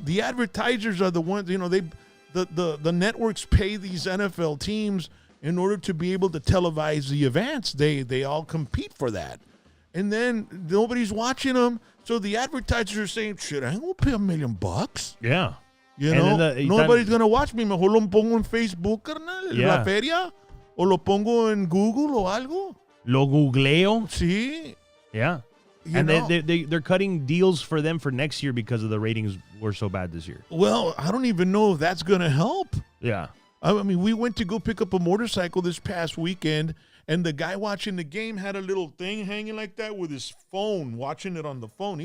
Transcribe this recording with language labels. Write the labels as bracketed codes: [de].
[en] The advertisers are the ones, the networks pay these NFL teams in order to be able to televise the events. They all compete for that. And then nobody's watching them. So the advertisers are saying, shit, I ain't going to pay $1 million. Yeah. Nobody's going to watch me. [es] Mejor lo pongo en Facebook, carnal, en la [en] Yeah. [es] feria. O lo pongo en Google o algo. Lo googleo. Sí. [en] Yeah. You And know. they're cutting deals for them for next year because of the ratings were so bad this year. Well, I don't even know if that's going to help. Yeah. I mean, we went to go pick up a motorcycle this past weekend, and the guy watching the game had a little thing hanging like that with his phone, watching it on the phone.